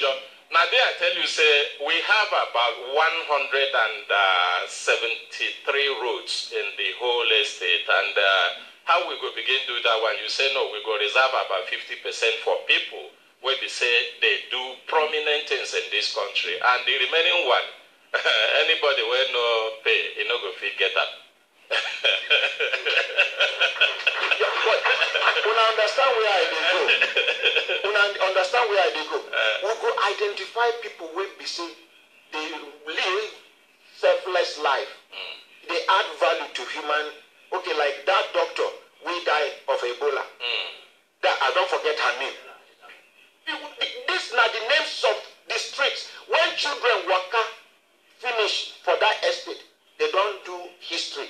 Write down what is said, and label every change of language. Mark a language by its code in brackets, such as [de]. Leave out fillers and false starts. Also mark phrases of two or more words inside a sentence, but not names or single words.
[pcm] Now there I tell you, say, we have about 173 roads in the whole estate. And how we go begin to do that one? You say, no, we go reserve about 50% for people where they say they do prominent things in this country. And the remaining one, anybody will no pay, you know, go fit get up. Una understand where I dey go. Una understand where I dey go. We go identify people wey be say they live selfless life. They add value to human. Okay, like that doctor we die of Ebola. That I don't forget her name. These are the names of the streets. When children waka finish for that estate, they don't do history.